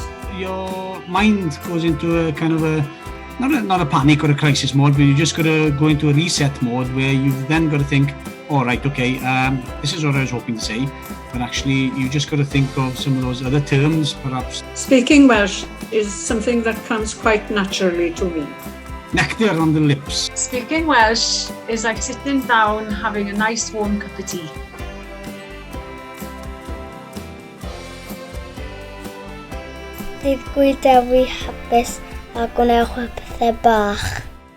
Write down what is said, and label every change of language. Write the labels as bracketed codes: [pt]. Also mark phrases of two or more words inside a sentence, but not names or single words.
[en] Your mind goes into a kind of not a panic or a crisis mode, but you just got to go into a reset mode where you've then got to think, all right, okay, this is what I was hoping to say, but actually you just got to think of some of those other terms, perhaps. Speaking Welsh is something that comes quite naturally to me. Nectar on the lips. Speaking Welsh is like sitting down, having a nice warm cup of tea. [cy] Dydd Gwyl Ddewi hapus a gwnewch y pethau bach.